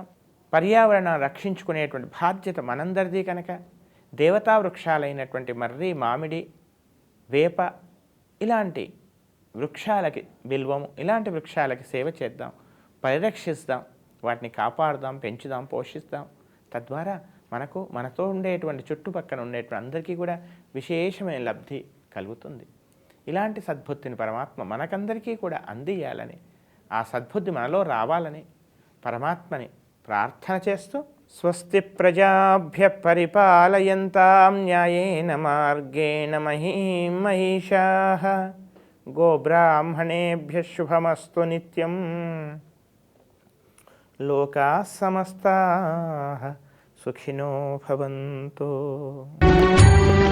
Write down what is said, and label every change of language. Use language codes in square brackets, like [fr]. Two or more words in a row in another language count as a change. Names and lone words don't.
[te] పర్యావరణాన్ని రక్షించుకునేటువంటి బాధ్యత మనందరిది కనుక దేవతా వృక్షాలైనటువంటి మర్రి, మామిడి, వేప ఇలాంటి వృక్షాలకి, బిల్వము ఇలాంటి వృక్షాలకి సేవ చేద్దాం, పరిరక్షిస్తాం, వాటిని కాపాడుదాం, పెంచుదాం, పోషిస్తాం. తద్వారా మనతో ఉండేటువంటి చుట్టుపక్కల ఉండేటువంటి అందరికీ కూడా విశేషమైన లబ్ధి కలుగుతుంది. ఇలాంటి సద్బుద్ధిని పరమాత్మ మనకందరికీ కూడా అందియాలని, ఆ సద్బుద్ధి మనలో రావాలని పరమాత్మని ప్రార్థన చేస్తూ [sa] స్వస్తి ప్రజాభ్య పరిపాలయంతాం న్యాయేన మార్గేణ మహీం మహిషాః గోబ్రాహ్మణేభ్యః శుభమస్తు నిత్యం లోకాః సమస్తాః సుఖినో భవంతు.